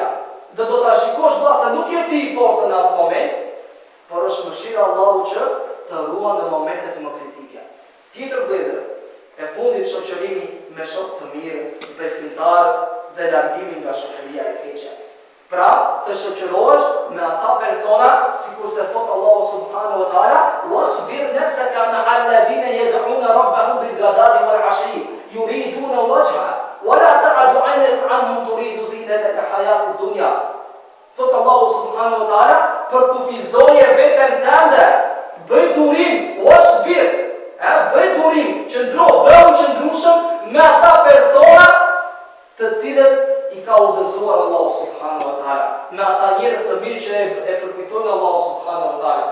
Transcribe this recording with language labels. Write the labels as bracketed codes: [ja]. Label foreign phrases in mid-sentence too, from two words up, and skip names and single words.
[sq] Dhe do ta shikosh vllazë, nuk je ti i fortë në atë moment, por është mëshira e Allahut që të ruan në momentet më kritike. Tjetër vëllezër, e fundit shoqërimi me shok të mirë, besimtar dhe largimi nga shoqëria e keqe. Pra, të shoqërohesh me ata persona, sikur se thot Allahu [ar] سبحانه وتعالى واصبر نفسك مع الذين يدعون ربهم بالغداة والعشي يريدون وجهه ولا تعد عينك عنهم تريد زينة الحياة الدنيا. [sq] Thot Allahu [ar] سبحانه وتعالى, [sq] përkufizoje veten tënde, bëj durim, wasbir, bëj durim, bëhu qëndrueshëm me ata persona të cilët i ka udhëzuar Allahu [ar] سبحانه وتعالى, [sq] me ata njerëz të mirë që e përkujtojnë Allahu [ar] سبحانه وتعالى.